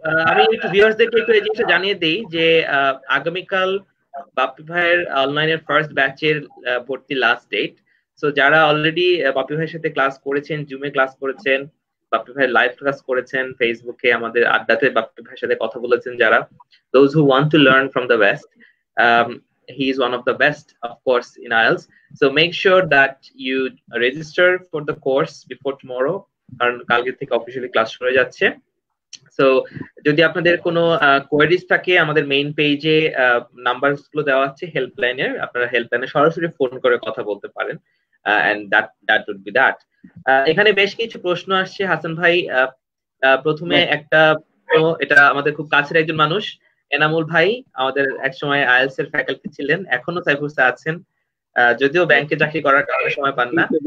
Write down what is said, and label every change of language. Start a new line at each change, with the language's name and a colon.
Bangla: আমি একটু ভিউয়ার্সদেরকে একটু এই জিনিসটা জানিয়ে দিই যে আগামীকাল বাপ্পি ভাইয়ের অনলাইনের ফার্স্ট ব্যাচের ভর্তি লাস্ট ডেট। সো যারা অলরেডি বাপ্পি ভাইয়ের সাথে ক্লাস করেছেন, জুমে ক্লাস করেছেন, বাপ্পি ভাইয়ের লাইভ ক্লাস করেছেন, ফেসবুকে আমাদের আড্ডাতে বাপ্পি ভাইয়ের সাথে কথা বলেছেন যারা,
English: those who want to learn from the best, he is one of the best of course in IELTS. So make sure that you register for the course before tomorrow,
Bangla: কারণ কালকে থেকে অফিসিয়ালি ক্লাস শুরু হয়ে যাচ্ছে। So যদি আপনাদের কোনো queries থাকে আমাদের মেইন পেজে নাম্বারস গুলো দেওয়া আছে হেল্পলাইনের, আপনারা হেল্পলাইনে সরাসরি ফোন করে কথা বলতে পারেন।
English: And that would be that.
Bangla: এখানে বেশ কিছু প্রশ্ন আসছে হাসান ভাই। প্রথমে একটা, এটা আমাদের খুব কাছের একজন মানুষ, এনামুল ভাই, আমাদের একসময় আইএলটিএস এর ফ্যাকাল্টি ছিলেন, এখনো সাইফুরসে আছেন, যদিও ব্যাংকে চাকরি করার কারণে সময় পান না।